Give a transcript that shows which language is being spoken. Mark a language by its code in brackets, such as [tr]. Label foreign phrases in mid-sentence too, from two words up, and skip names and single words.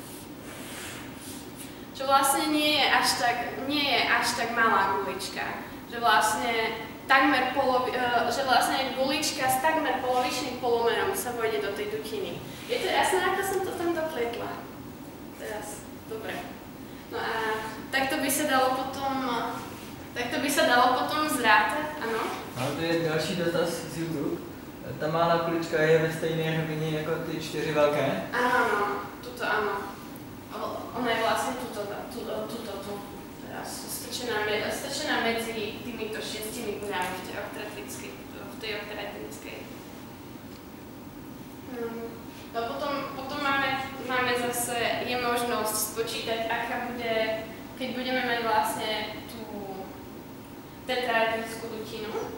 [sk] Čo vlastne nie je až tak malá gulička, že vlastne gulička s takmer polovičným polomerom sa vojde do tej dutiny. Je to jasné, ako som to tam dopletla? Teraz, dobre. No a takto by sa dalo potom zrátať, áno? [cs] Ale to je další dotaz z YouTube. Ta malá kulička je ve stejné rovině jako ty 4 velké? [sk] Áno, tuto áno. Ona je vlastne tuto. Teraz strčená medzi týmito 6 guľami v tej oktaedrickej. No potom máme zase, je možnosť spočítať, aká bude, keď budeme mať vlastne tú tetraedrickú dutinu.